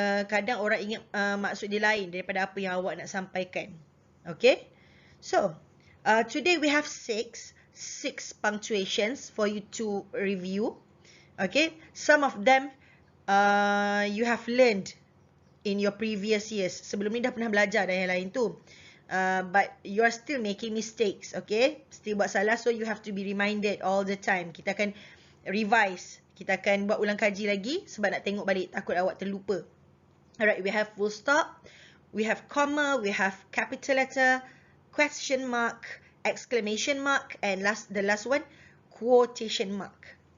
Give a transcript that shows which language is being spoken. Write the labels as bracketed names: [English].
[Malay] Kadang orang ingat maksud dia lain daripada apa yang awak nak sampaikan. Okay? [English] So, today we have six punctuations for you to review. Okay? Some of them you have learned in your previous years. [Malay] Sebelum ni dah pernah belajar dan yang lain tu. [English] But you are still making mistakes. Okay? [Malay] Still buat salah, [English] so you have to be reminded all the time. [Malay] Kita akan revise. Kita akan buat ulang kaji lagi sebab nak tengok balik, takut awak terlupa. [English] Alright, we have full stop, we have comma, we have capital letter, question mark, exclamation mark, and the last one, quotation mark.